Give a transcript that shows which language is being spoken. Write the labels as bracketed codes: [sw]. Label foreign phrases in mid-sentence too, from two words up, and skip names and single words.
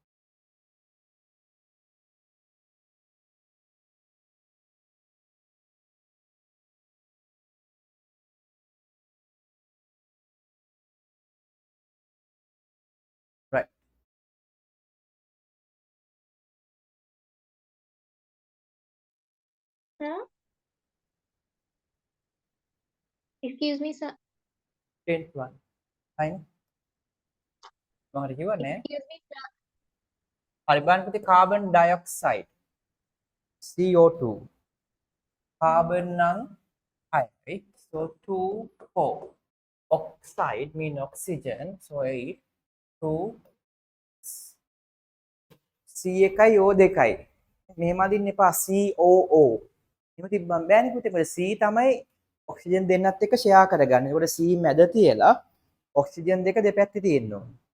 [en] Right. Sir? Excuse me, sir. 10th one. Fine. [si] මොකද කිව්වනේ? [en] Excuse me, sir. [si] හරි බලන්න පුතේ [en] carbon dioxide [si] CO2 carbon නම් 6යි. [en] so 2 4. oxide mean oxygen, so 8 2 C1යි O2යි. [si] මෙහෙම අදින්න එපා COO. එහෙම තිබ්බම බෑනේ පුතේ. මොකද C තමයි ඔක්සිජන් දෙන්නත් එක්ක ෂෙයා කරගන්නේ. ඒකට C මැද තියලා ඔක්සිජන් දෙක දෙපැත්තේ තියෙන්න ඕනේ.